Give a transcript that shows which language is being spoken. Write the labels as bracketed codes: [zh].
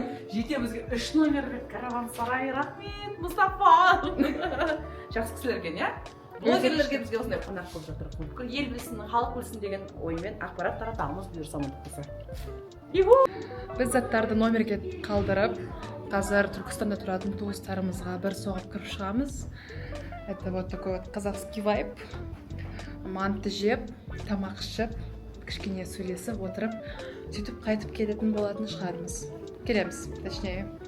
[kk] Жетеумізге 3 номерлік караван сарай, рахмет, Мұстафа. Жақсы кісілер екен, иә? Блогерлерге бізге осындай қонақ болып жатыр. Бүкіл ел білсін, халық білсін деген оймен ақпарат таратамыз, бұйырса амандық болса. Біз заттарды номерге қалдырып, қазір Түркістанда тұратын туыстарымызға бір соғып кіріп шығамыз. [ru] Это вот такой вот казахский вайб. [kk] Манты жеп, тамақ ішіп, кішкене сөйлесіп отырып, сөйтіп қайтып келетін болатын шығармыз. Келеміз, точнее.